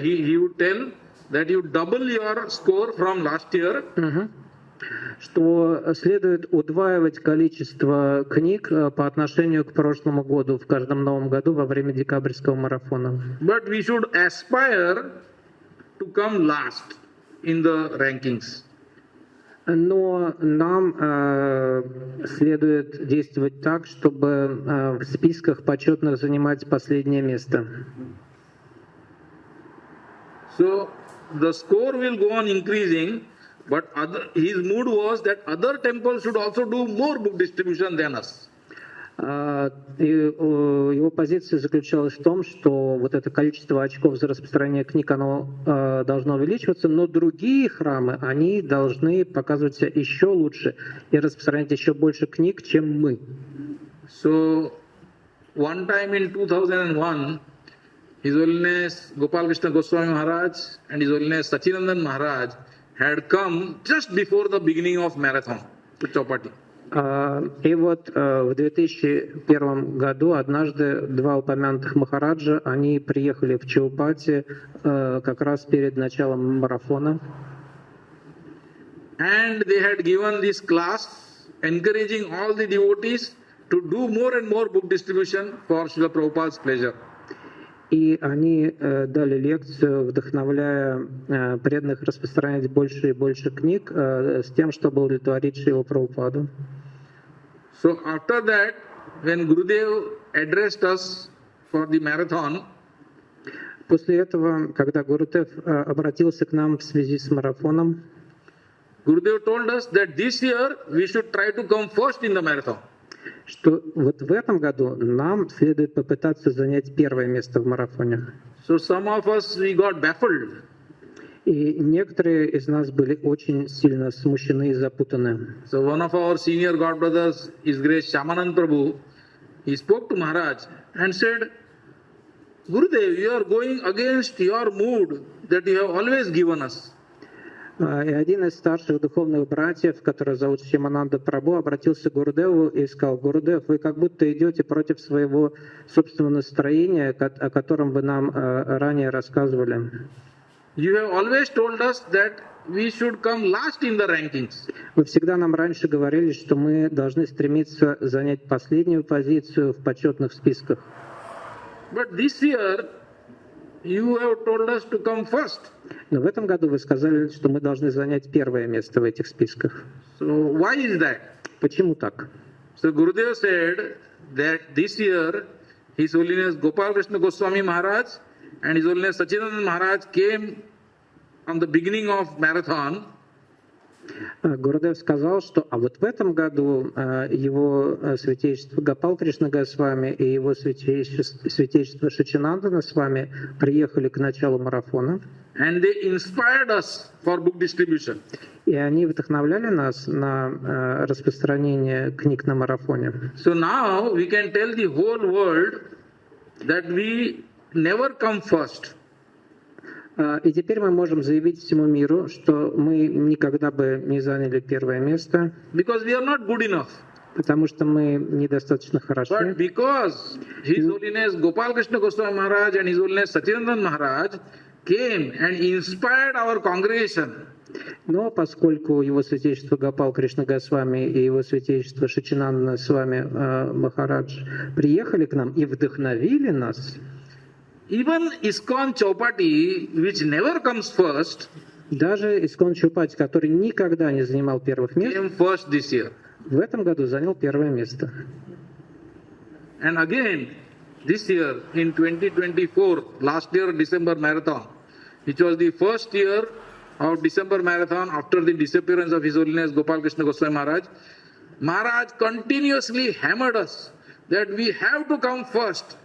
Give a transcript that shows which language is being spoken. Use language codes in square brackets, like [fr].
[en] He would tell that you double your score from last year. [ru] Что следует удваивать количество книг по отношению к прошлому году в каждом новом году во время декабрьского марафона. [en] But we should aspire to come last in the rankings. [ru] Но нам следует действовать так, чтобы в списках почетных занимать последнее место. [en] So the score will go on increasing, but his mood was that other temples should also do more book distribution than us. [ru] Его позиция заключалась в том, что вот это количество очков за распространение книг, оно должно увеличиваться, но другие храмы, они должны показывать себя еще лучше и распространять еще больше книг, чем мы. [en] So, one time in 2001, His Holiness Gopal Krishna Goswami Maharaj and His Holiness Sachinandan Maharaj had come just before the beginning of marathon to Chopati. [ru] И вот в 2001 году однажды два упомянутых Махараджа, они приехали в Чоупати как раз перед началом марафона. [en] And they had given this class encouraging all the devotees to do more and more book distribution for Srila Prabhupada's pleasure. [ru] И они дали лекцию, вдохновляя преданных распространять больше и больше книг с тем, чтобы удовлетворить Шрилу Прабхупаду. [en] So after that, when Gurudev addressed us for the marathon, [ru] После этого, когда Гурудев обратился к нам в связи с марафоном, [en] Gurudev told us that this year we should try to come first in the marathon. [ru] что вот в этом году нам следует попытаться занять первое место в марафоне. [en] So some of us, we got baffled. [ru] И некоторые из нас были очень сильно смущены и запутаны. [en] So one of our senior godbrothers, His Grace Shamanand Prabhu, he spoke to Maharaj and said, Gurudev, you are going against your mood that you have always given us. [ru] И один из старших духовных братьев, который зовут Шимананда Прабху, обратился к Гурудеву и сказал: Гурудев, вы как будто идете против своего собственного настроения, о котором вы нам ранее рассказывали. [en] You have always told us that we should come last in the rankings. [ru] Вы всегда нам раньше говорили, что мы должны стремиться занять последнюю позицию в почетных списках. [en] But this year, you have told us to come first. [ru] Но в этом году вы сказали, что мы должны занять первое место в этих списках. [en] So why is that? [ru] Почему так? [en] So Gurudev said that this year His Holiness Gopal Krishna Goswami Maharaj and His Holiness Sachidanand Maharaj came on the beginning of marathon. [ru] Гурудев сказал, что вот в этом году его святейшество Гопал Кришна Госвами и его святейшество Шачинандана с вами приехали к началу марафона. [en] And they inspired us for book distribution. [ru] И они вдохновляли нас на распространение книг на марафоне. [en] So now we can tell the whole world that we never come first. [ru] И теперь мы можем заявить всему миру, что мы никогда бы не заняли первое место, [en] Because we are not good enough. [ru] потому что мы недостаточно хороши. [en] But because His Holiness Gopal Krishna Goswami Maharaj and His Holiness Sachidanand Maharaj came and inspired our congregation. [ru] Но поскольку его святейшество Гопал Кришна Госвами и его святейшество Шачинандана с вами Махарадж приехали к нам и вдохновили нас, [en] Even ISKCON Chоупати, which never comes first, [ru] даже Искон Чоупати, который никогда не занимал первых мест, [en] came first this year. [ru] в этом году занял первое место. [en] And again, this year in 2024, last year December marathon, which was the first year of December marathon after the disappearance of His Holiness Gopal Krishna Goswami Maharaj, Maharaj continuously hammered us that we have to come first.